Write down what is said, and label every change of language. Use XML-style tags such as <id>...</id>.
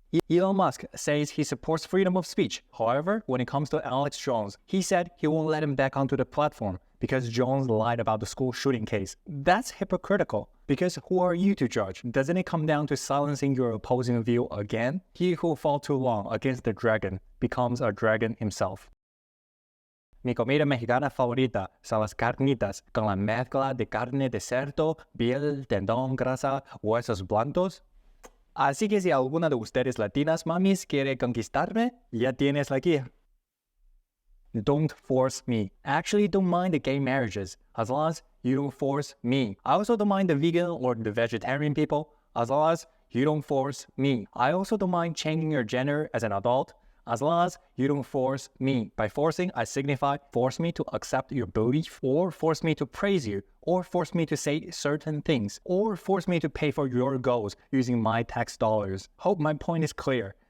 <en>Elon Musk says he supports freedom of speech. However, when it comes to Alex Jones, he said he won't let him back onto the platform because Jones lied about the school shooting case. That's hypocritical, because who are you to judge? Doesn't it come down to silencing your opposing view again? He who fought too long against the dragon becomes a dragon himself.</en> <es>Mi comida mexicana favorita son las carnitas con la mezcla de carne de cerdo, piel, tendón, grasa, huesos blancos. Así que si alguna de ustedes latinas mamis quiere conquistarme, ya tienes la guía.</es> <en>Don't force me. I actually don't mind the gay marriages, as long as you don't force me. I also don't mind the vegan or the vegetarian people, as long as you don't force me. I also don't mind changing your gender as an adult, as long as you don't force me. By forcing, I signify force me to accept your belief, or force me to praise you, or force me to say certain things, or force me to pay for your goals using my tax dollars. Hope my point is clear.</en>